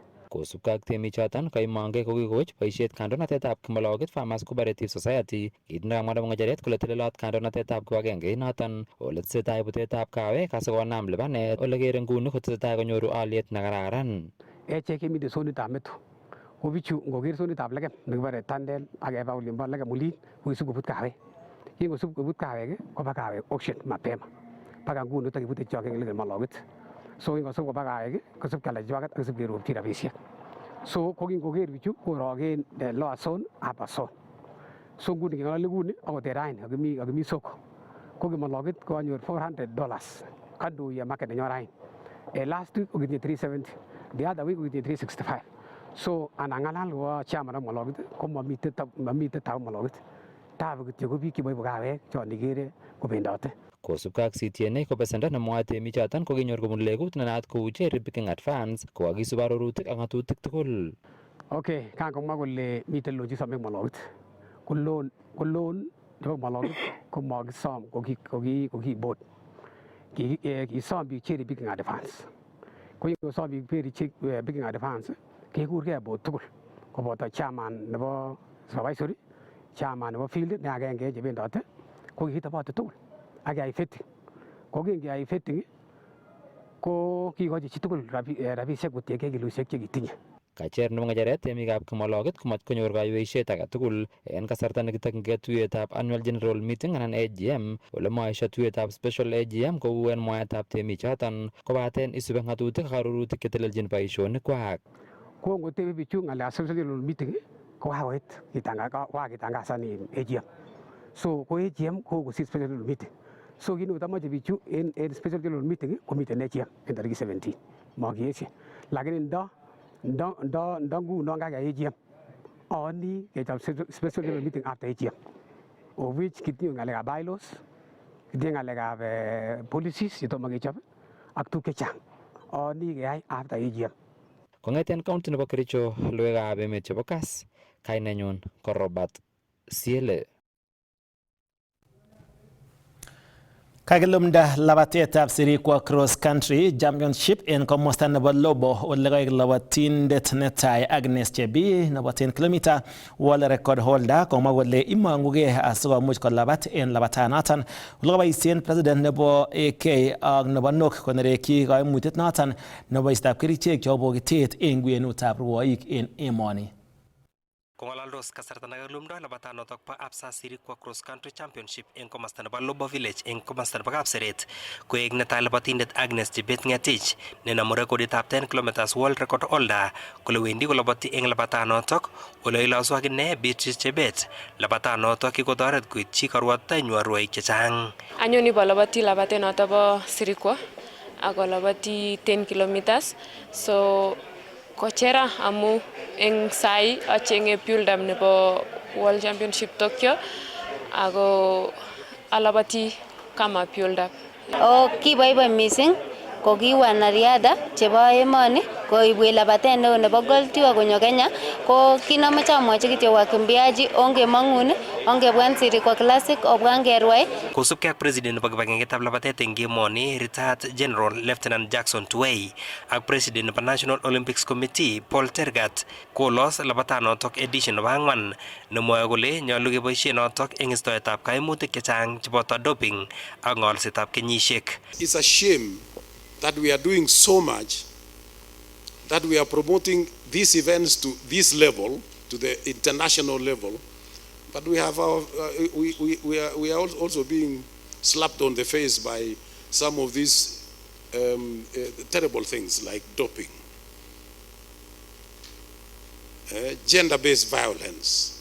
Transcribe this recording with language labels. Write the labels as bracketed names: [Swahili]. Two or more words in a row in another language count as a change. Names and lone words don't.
[Kalenjin] Kosubkei ak temichoton kaimange ko kikowech boisiet kandoinatetab Kimologit Farmers Cooperative Society kit nekamwa nebo ng'echeret kole telelot kandoinatetab kibagengeit noton ole tesetai butetab kawek asikonam lipanet ole kere nguni kotesetai konyoru aliet nekararan. Echek kemite zonitab Metu ko bichu ngoker zonitab Legem nekibore Tandel ak keba olimbo Legem Olin kokisib kobut kawek. Kingosib kobut kawek koba kawek auction [Swahili] mapema mpaka [Kalenjin] nguni takibute chok en Kimologit. So ingosib koba kawek kosib kyalda chwaket akosib keropchi rabisiek. So ko kingoker bichu korogen [English] lower zone upper zone. [Kalenjin] So nguni keng'ololi nguni akot raini akimi soko ko Kimologit konyor $400 kandoiyo market nenyon raini. [English] Last week kokitinye 370, the other week kokitinye 365. [Kalenjin] So anang'alal ko chairman nebo Kimologit ko mamite tabu Kimologit. Tabu kityo ko biik cheboibu kawek chon ikere kobendote. Kosubkei ak CTNA ko besendo nemwoe temichoton ko kinyor kobun legut nenaat kou [English] cherry picking advance [Kalenjin] ko kakisub arorutik ak ng'atutik tugul. Okay, kan komwa kole miten loan chesome Kimologit. Ko loan nebo Kimologit ko makisom ko ki board. Kisom biik [English] cherry picking advance. [Kalenjin] Ko kingosom biik [English] cherry picking advance [Kalenjin] kekurgei board tugul koboto chairman nebo supervisory, chairman nebo field ne agenge chebendote ko kikitobote tugul. Ak keyai vetting. Ko kingeyai vetting ko kikochi chitugul rabisiek kotiengei kiloisiek chekitinye. Kacher nebo ng'echeret temikab Kimologit komat konyor kaiweisiet age tugul en kasarta nekitokyingei tuiyetab [English] annual general meeting [Kalenjin] anan AGM ole moesio tuiyetab [English] special AGM [Kalenjin] kou en mwaetab temichoton kobaten isube ng'atutik ak arorutik chetelelchin boisionikwak. Ko ngotebe bichu ng'alekab [English] special general meeting [Kalenjin] ko kakitangasan AGM. So ko AGM ko kosir [English] special general meeting. [Kalenjin] So kit nekotomoche bichu en [English] special general meeting [Kalenjin] komiten AGM en tarikit 17 makiesio. Lakini ndo ngunon kakeyai AGM aoni kechob [English] special general meeting after AGM of which [Kalenjin] kitinye ng'alekab bylaws, kitinye ng'alekab policies chetomo kechob ak tuguk chechang aoni keyai [English] after AGM. [Kalenjin] Kong'eten county nebo Kericho, logoiwekab emet chebo Kass, kainenyun ko Robert Siele. Kakilumda labatetab sirikwa [English] cross country championship [Kalenjin] en komosta nebo Lobo ole kaek labatindet netai Agnes Chebi nebo 10 km [English] world record holder [Kalenjin] komwa kole imangugei asikomuch kolabat en labatanoton. Ole kaboisien president nebo AK ak nebo NOK konereki koimutiet noton nebo istab kerichek chebo bokitet en kwenutab rwoik en emoni. Kongalaldos kasarta nakalumdo labatanotok po Absa Sirikwa Cross Country Championship en komasta nebo Lobo Village en komasta nebo Kapseret koek netai labatindet Agnes Chebet Ngetich nenamu rekoditab 10 km [English] world record holder [Kalenjin] kole wendi kolabati en labatanotok ole ilosu akine Beatrice Chebet. Labatanotok kikotoret koityi karwotitanywa rwoik chechang. Anyoni balabati labatenoto bo Sirikwa ako labati 10 kilometers so kochera amu eng sai achenge build-up nebo World Championship Tokyo ako alabati kama build-up. Kiboiboi mising ko ki wanariadha chebo emoni koibwe labatet neo nebo gold tiwa konyo Kenya ko kinomoche amwochi kityo wakimbiaji ongemong'un ongebwan Sirikwa Classic obwan kerwai. Kosubkei ak president nebo kibagengetab labatet eng emoni [English] retired General Lieutenant [Kalenjin] Jackson Tuwei ak president nebo National Olympics Committee Paul Tergat kolos labatanotok edition nebo 4 nemwoe kole nyolu keboisie notok eng istoetab kaimutik chechang cheboto doping ak ng'olsetab kenyisiek. [English] It's a shame that we are doing so much, that we are promoting these events to this level, to the international level, but we have our, we are also being slapped on the face by some of these terrible things like doping, gender-based violence.